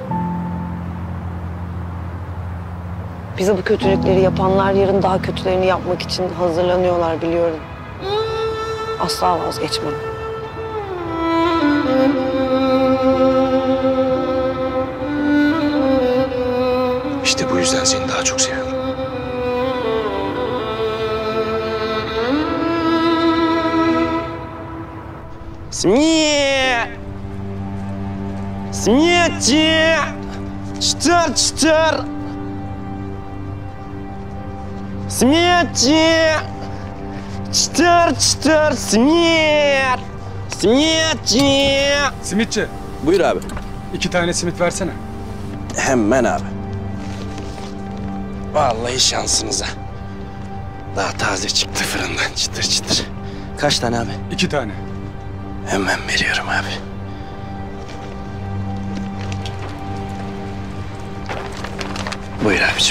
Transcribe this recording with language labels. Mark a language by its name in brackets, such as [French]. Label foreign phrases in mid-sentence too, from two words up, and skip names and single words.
[Turkish] Bize bu kötülükleri yapanlar yarın daha kötülerini yapmak için hazırlanıyorlar biliyorum. Asla vazgeçmem. İşte bu yüzden seni daha çok seviyorum. [Russian] Смерть! Смерти! Чтар! Смерти! Чтар! Смерть! Смерти! [Turkish] Simitçi, Buyur abi. 2 tane simit versene. Hemen abi. Vallahi şansınıza. Daha taze çıktı fırından çıtır çıtır. Kaç tane abi? 2 tane. Hemen veriyorum abi. Buyur abicim.